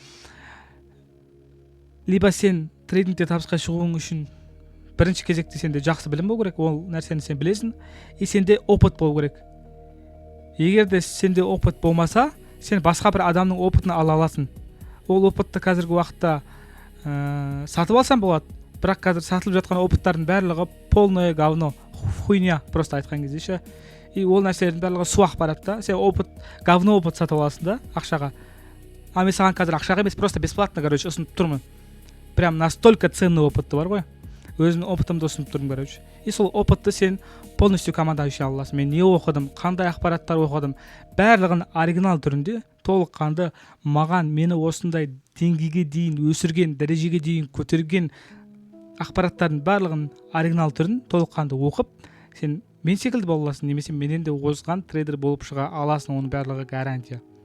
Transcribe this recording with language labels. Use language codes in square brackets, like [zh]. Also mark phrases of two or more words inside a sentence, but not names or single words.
[kk] Либо сен трейдингте табысқа шығуың үшін бірінші кезекте сенде жақсы білім болу керек, ол нәрсені сен білесің, и сенде опыт болу керек. Егер де сенде опыт болмаса, сен басқа бір адамның опытын ала аласың. Ол опытты қазіргі уақытта сатып алсам болады, бірақ қазір сатылып жатқан опыттардың барлығы [ru] полное говно, хуйня, просто [kk] айтқан кезде ше. И ол нәрселердің барлығы суақ барады да. Сен опыт, [ru] говно опыт [kk] сатып аласың да, ақшаға. А мен саған қазір ақшаға емес, [ru] просто бесплатно, короче, [kk] ұсынып тұрмын. [ru] Прям настолько ценный [kk] опытты бар ғой. Өзімнің опытымды ұсынып тұрмын, короче. И сол опытты сен [ru] полностью команда [kk] үшін ала аласың. Мен не оқыдым, қандай ақпараттар оқыдым, барлығын оригинал түрінде толыққанды маған мені осындай деңгейге дейін өсірген, дәрежеге дейін көтерген ақпараттардың барлығын оригинал түрін толыққанды оқып, сен мен секілді бола аласың, немесе менен де озған трейдер болып шыға аласың, оның барлығы гарантия.